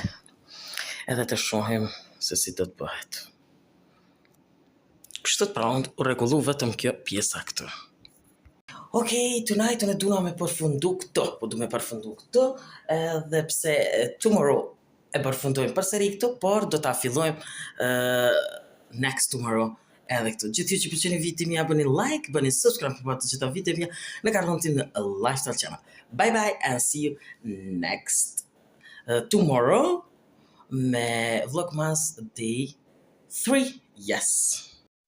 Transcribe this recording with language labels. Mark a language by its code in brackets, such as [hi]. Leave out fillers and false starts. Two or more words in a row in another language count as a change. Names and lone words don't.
[sq] Edhe të shohim se si do të bëhet. Kështu pra unë u rregullu vetëm kjo pjesa këtu. Okej, tonight unë duna me përfundu këto, po du me përfundu këto, edhe pse tomorrow e përfundojmë përsëri këtu, por do ta fillojmë [en] next tomorrow [sq] edhe këtu. Gjithë ju që pëlqeni videon mia bëni like, bëni subscribe për të gjitha videot mia në kanalin tim në Lifestyle Channel. [en] Bye bye and see you next tomorrow me Vlogmas Day 3. Yes.